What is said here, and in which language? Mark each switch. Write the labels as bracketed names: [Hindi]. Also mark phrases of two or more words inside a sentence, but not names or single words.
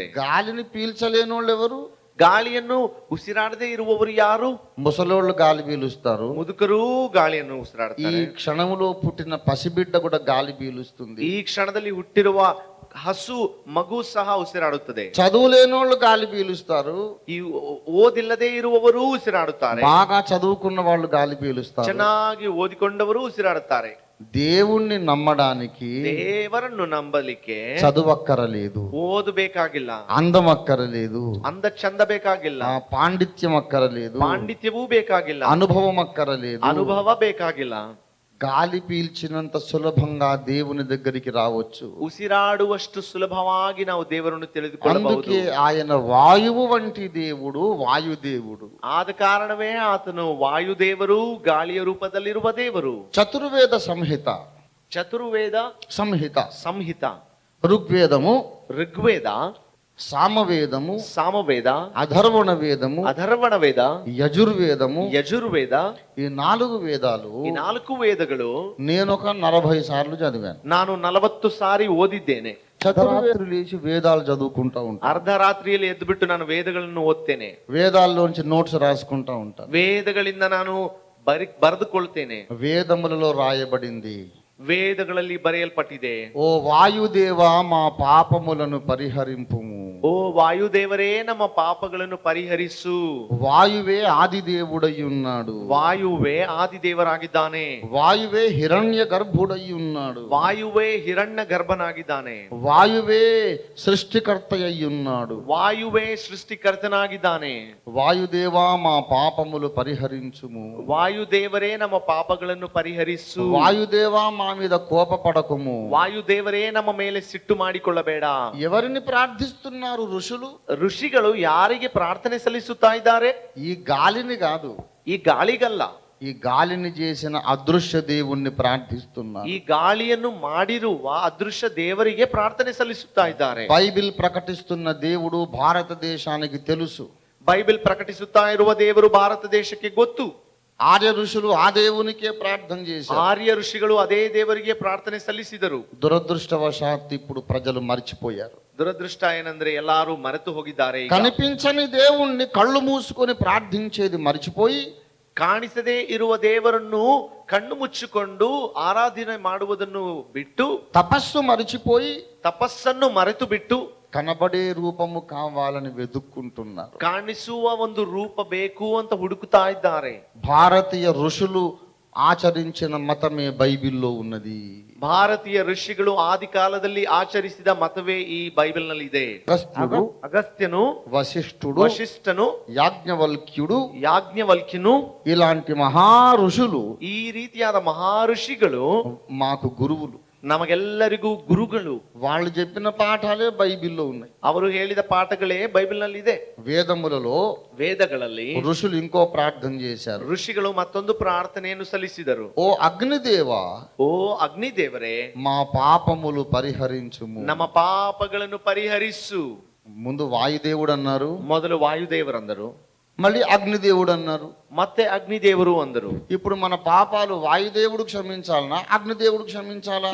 [Telugu] గాలిని పీల్చలేని వాళ్ళు ఎవరు? [Kannada] ಗಾಳಿಯನ್ನು ಉಸಿರಾಡದೆ ಇರುವವರು ಯಾರು? [Telugu] ముసలోళ్ళు గాలి పీలుస్తారు. [Kannada] ಮುದುಕರೂ ಗಾಳಿಯನ್ನು [Telugu] ఈ [Kannada] ಉಸಿರಾಡ್ತಾರೆ. [Telugu] క్షణంలో పుట్టిన పసిబిడ్డ కూడా గాలి పీలుస్తుంది. [Kannada] ಈ ಕ್ಷಣದಲ್ಲಿ ಹುಟ್ಟಿರುವ ಹಸು ಮಗು ಸಹ ಉಸಿರಾಡುತ್ತದೆ. [Telugu] చదువులేనోళ్ళు గాలి పీలుస్తారు. [Kannada] ಈ ಓದಿಲ್ಲದೆ ಇರುವವರು ಉಸಿರಾಡುತ್ತಾರೆ. [Telugu] బాగా చదువుకున్న వాళ్ళు గాలి పీలుస్తారు. [Kannada] ಚೆನ್ನಾಗಿ ಓದಿಕೊಂಡವರು ಉಸಿರಾಡುತ್ತಾರೆ. [Telugu] దేవుణ్ణి నమ్మడానికి [Kannada] ದೇವರನ್ನು ನಂಬಲಿಕ್ಕೆ [Telugu] చదువక్కరలేదు, [Kannada] ಓದಬೇಕಾಗಿಲ್ಲ, [Telugu] అందం అక్కరలేదు, [Kannada] ಅಂದ ಚಂದ ಬೇಕಾಗಿಲ್ಲ, [Telugu] పాండిత్యం అక్కరలేదు, [Kannada] ಪಾಂಡಿತ್ಯವೂ ಬೇಕಾಗಿಲ್ಲ, [Telugu] అనుభవం అక్కరలేదు, [Kannada] ಅನುಭವ ಬೇಕಾಗಿಲ್ಲ. [Telugu] గాలి పీల్చినంత సులభంగా దేవుని దగ్గరికి రావచ్చు. [Kannada] ಉಸಿರಾಡುವಷ್ಟು ಸುಲಭವಾಗಿ ನಾವು ದೇವರನ್ನು ತಿಳಿದುಕೊಳ್ಳಬಹುದು. [Telugu] అందుకే ఆయన వాయువు వంటి దేవుడు, వాయుదేవుడు. [Kannada] ಆದ ಕಾರಣವೇ ಆತನು ವಾಯುದೇವರು, ಗಾಳಿಯ ರೂಪದಲ್ಲಿರುವ ದೇವರು. [Telugu] చతుర్వేద సంహిత, [Kannada] ಚತುರ್ವೇದ [Telugu] సంహిత, [Kannada] ಸಂಹಿತ, [Telugu] ఋగ్వేదము, [Kannada] ಋಗ್ವೇದ, [Telugu] సామవేదము, [Kannada] ಸಾಮವೇದ, [Telugu] అధర్వణ వేదము, [Kannada] ಅಥರ್ವಣ ವೇದ, [Telugu] యజుర్వేదము, [Kannada] ಯಜುರ್ವೇದ. [Telugu] ఈ 4 వేదాలు [Kannada] ಈ 4 ವೇದಗಳು [Telugu] నేను ఒక 40 సార్లు చదివాను. [Kannada] ನಾನು 40 ಸಾರಿ ಓದಿದ್ದೇನೆ. [Telugu] చతుర్వేదులు లేచి వేదాలు చదువుకుంటా ఉంటాను. [Kannada] ಅರ್ಧರಾತ್ರಿಯಲ್ಲಿ ಎದ್ದು ಬಿಟ್ಟು ನಾನು ವೇದಗಳನ್ನು ಓದ್ತೇನೆ. [Telugu] వేదాల్లోంచి నోట్స్ రాసుకుంటా ఉంటాను. [Kannada] ವೇದಗಳಿಂದ ನಾನು ಬರೆದುಕೊಳ್ತೇನೆ. [Telugu] వేదములలో రాయబడింది, [Kannada] ವೇದಗಳಲ್ಲಿ ಬರೆಯಲ್ಪಟ್ಟಿದೆ, [Telugu] ఓ వాయుదేవా మా పాపములను పరిహరింపుము. [Kannada] ಓ ವಾಯುದೇವರೇ ನಮ್ಮ ಪಾಪಗಳನ್ನು ಪರಿಹರಿಸು. [Telugu] వాయువే ఆది దేవుడై ఉన్నాడు. [Kannada] ವಾಯುವೇ ಆದಿದೇವರಾಗಿದ್ದಾನೆ. [Telugu] వాయువే హిరణ్య గర్భుడై ఉన్నాడు. [Kannada] ವಾಯುವೇ ಹಿರಣ್ಯ ಗರ್ಭನಾಗಿದ್ದಾನೆ. [Telugu] వాయువే సృష్టికర్త అయి ఉన్నాడు. [Kannada] ವಾಯುವೇ ಸೃಷ್ಟಿಕರ್ತನಾಗಿದ್ದಾನೆ. [Telugu] వాయుదేవా మా పాపములు పరిహరించుము. [Kannada] ವಾಯುದೇವರೇ ನಮ್ಮ ಪಾಪಗಳನ್ನು ಪರಿಹರಿಸು. [Telugu] వాయుదేవా మా మీద కోపపడకుము. [Kannada] ವಾಯುದೇವರೇ ನಮ್ಮ ಮೇಲೆ ಸಿಟ್ಟು ಮಾಡಿಕೊಳ್ಳಬೇಡ. [Telugu] ఎవరిని ప్రార్థిస్తున్నారు ఋషులు? [Kannada] ಋಷಿಗಳು ಯಾರಿಗೆ ಪ್ರಾರ್ಥನೆ ಸಲ್ಲಿಸುತ್ತಾ ಇದ್ದಾರೆ? [Telugu] ఈ గాలిని కాదు, [Kannada] ಈ ಗಾಳಿಗಲ್ಲ, [Telugu] ఈ గాలిని చేసిన అదృశ్య దేవుణ్ణి ప్రార్థిస్తున్నారు. [Kannada] ಈ ಗಾಳಿಯನ್ನು ಮಾಡಿರುವ ಅದೃಶ್ಯ ದೇವರಿಗೆ ಪ್ರಾರ್ಥನೆ ಸಲ್ಲಿಸುತ್ತಾ ಇದ್ದಾರೆ. [Telugu] బైబిల్ ప్రకటిస్తున్న దేవుడు భారతదేశానికి తెలుసు. [Kannada] ಬೈಬಲ್ ಪ್ರಕಟಿಸುತ್ತಾ ಇರುವ ದೇವರು ಭಾರತ ದೇಶಕ್ಕೆ ಗೊತ್ತು. [Telugu] ఆర్య ఋషులు ఆ దేవునికే ప్రార్థన చేశారు. [Kannada] ಆರ್ಯ ಋಷಿಗಳು ಅದೇ ದೇವರಿಗೆ ಪ್ರಾರ್ಥನೆ ಸಲ್ಲಿಸಿದರು. [Telugu] దురదృష్టవశాత్తు ఇప్పుడు ప్రజలు మర్చిపోయారు. [Kannada] ದುರದೃಷ್ಟ ಏನಂದ್ರೆ ಎಲ್ಲಾರು ಮರೆತು ಹೋಗಿದ್ದಾರೆ. [Telugu] కనిపించని దేవుణ్ణి కళ్ళు మూసుకొని ప్రార్థించేది మర్చిపోయి, [Kannada] ಕಾಣಿಸದೇ ಇರುವ ದೇವರನ್ನು ಕಣ್ಣು ಮುಚ್ಚಿಕೊಂಡು ಆರಾಧನೆ ಮಾಡುವುದನ್ನು ಬಿಟ್ಟು, [Telugu] తపస్సు మర్చిపోయి, [Kannada] ತಪಸ್ಸನ್ನು ಮರೆತು ಬಿಟ್ಟು [Telugu] కనబడే రూపము కావాలని వెతుక్కుంటున్నారు. [Kannada] ಕಾಣಿಸುವ ಒಂದು ರೂಪ ಬೇಕು ಅಂತ ಹುಡುಕುತ್ತಾ ಇದ್ದಾರೆ. [Telugu] భారతీయ ఋషులు ఆచరించిన మతమే బైబిల్లో ఉన్నది. [Kannada] ಭಾರತೀಯ ಋಷಿಗಳು ಆದಿ ಕಾಲದಲ್ಲಿ ಆಚರಿಸಿದ ಮತವೇ ಈ ಬೈಬಲ್ ನಲ್ಲಿ ಇದೆ. ಅಗಸ್ತ್ಯನು, ವಶಿಷ್ಠನು, ಯಾಜ್ಞವಲ್ಕ್ಯನು [Telugu] ఇలాంటి మహా ఋషులు [Kannada] ಈ ರೀತಿಯಾದ ಮಹಾ ಋಷಿಗಳು [Telugu] మాకు గురువులు. [Kannada] ನಮಗೆಲ್ಲರಿಗೂ ಗುರುಗಳು. [Telugu] వాళ్ళు చెప్పిన పాఠాలే బైబిల్లో ఉన్నాయి. [Kannada] ಅವರು ಹೇಳಿದ ಪಾಠಗಳೇ ಬೈಬಲ್ ನಲ್ಲಿ ಇದೆ. [Telugu] వేదములలో [Kannada] ವೇದಗಳಲ್ಲಿ [Telugu] ఋషులు ఇంకో ప్రార్థన చేశారు. [Kannada] ಋಷಿಗಳು ಮತ್ತೊಂದು ಪ್ರಾರ್ಥನೆಯನ್ನು ಸಲ್ಲಿಸಿದರು. [Telugu] ఓ అగ్నిదేవా, [Kannada] ಓ ಅಗ್ನಿದೇವರೇ, [Telugu] మా పాపములు పరిహరించుము. [Kannada] ನಮ್ಮ ಪಾಪಗಳನ್ನು ಪರಿಹರಿಸು. [Telugu] ముందు వాయుదేవుడు అన్నారు, [Kannada] ಮೊದಲು ವಾಯುದೇವರಂದರು, [Telugu] మళ్ళీ అగ్నిదేవుడు అన్నారు, [Kannada] ಮತ್ತೆ ಅಗ್ನಿದೇವರು ಅಂದರು. [Telugu] ఇప్పుడు మన పాపాలు వాయుదేవుడు క్షమించాలనా అగ్నిదేవుడు క్షమించాలా?